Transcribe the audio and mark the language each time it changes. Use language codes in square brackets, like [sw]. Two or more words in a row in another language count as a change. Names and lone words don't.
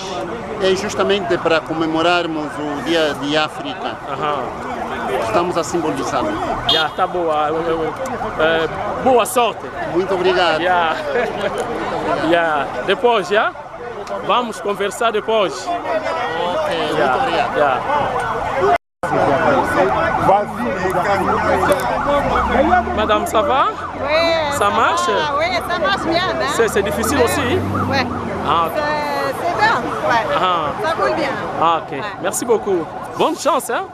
[pt] É justamente para comemorarmos o Dia de África. Estamos a simbolizar. Já, tá boa. Boa sorte. Muito obrigado. Depois, já? Vamos conversar depois. Ok, muito obrigado. [fr] Madame, ça va? Oui. Ça marche? Oui, ça marche bien. Hein? C'est difficile aussi? Oui. C'est bien. Ouais. Ça roule bien. Ok. Ouais. Merci beaucoup. Bonne chance. Hein?